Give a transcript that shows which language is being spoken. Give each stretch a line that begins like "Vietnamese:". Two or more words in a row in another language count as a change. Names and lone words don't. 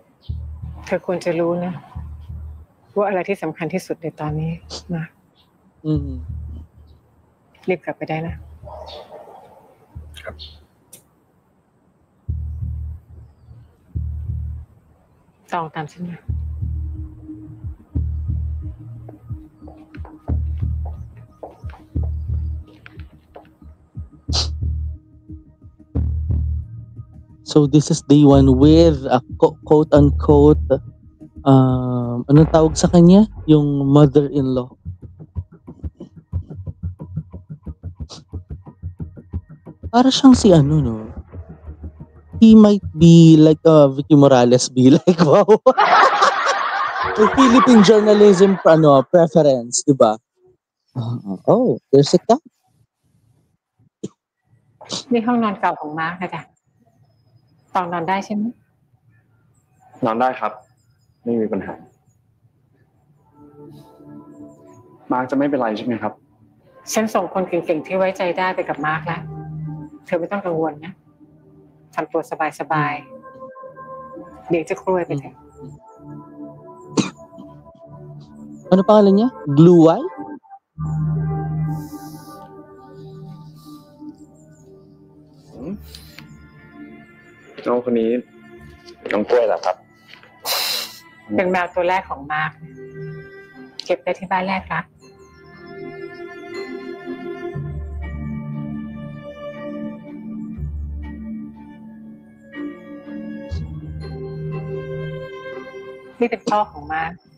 Thai: เธอควรจะรู้นะว่าอะไรที่สำคัญที่สุดในตอนนี้มารีบกลับไปได้นะครับ ตองตามฉันมา
English: So this is day 1 with a quote unquote
Filipino: anong tawag sa kanya? Yung mother-in-law. Para siyang si ano, no?
English: He might be like Vicky Morales be like, wow. Philippine journalism preference,
Filipino: di ba?
English: Oh, there's a cat.
Thai: นี่ห้องนอนเก่าของมาร์คนะจ๊ะตองนอนได้ใช่ไหม นอนได้ครับ ไม่มีปัญหา มาร์คจะไม่เป็นไรใช่ไหมครับ ฉันส่งคนเก่งๆที่ไว้ใจได้ไปกับมาร์คแล้วเธอไม่ต้องกังวลนะทำตัวสบายๆเดี๋ยวจะครวยไปเถอะ
Filipino: Ano pangalan niya? Blue Eye? Hmm?
Thai: น้องคนนี้น้องกล้วยเหรอครับ เป็นแมวตัวแรกของมาร์คเก็บได้ที่บ้านแรกรักนี่เป็นพ่อของมาร์ค